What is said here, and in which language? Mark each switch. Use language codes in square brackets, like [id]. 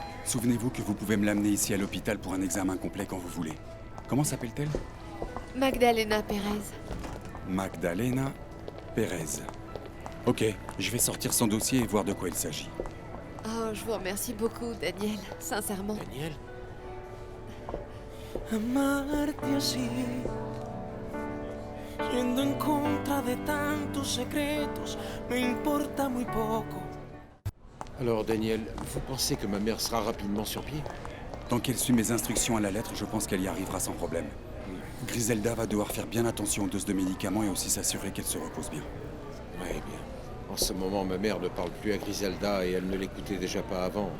[fr] Souvenez-vous que vous pouvez me l'amener ici à l'hôpital pour un examen complet quand vous voulez. Comment s'appelle-t-elle? Magdalena Pérez. Magdalena Pérez. Ok, je vais sortir son dossier et voir de quoi il s'agit. Oh, je vous remercie beaucoup, Daniel, sincèrement. Daniel? [es] Amarte así, yendo en contra de tantos secretos, me importa muy poco. [fr] Alors, Daniel, vous pensez que ma mère sera rapidement sur pied? Tant qu'elle suit mes instructions à la lettre, je pense qu'elle y arrivera sans problème. Griselda va devoir faire bien attention aux doses de médicaments et aussi s'assurer qu'elle se repose bien. Ouais, bien. En ce moment, ma mère ne parle plus à Griselda et elle ne l'écoutait déjà pas avant.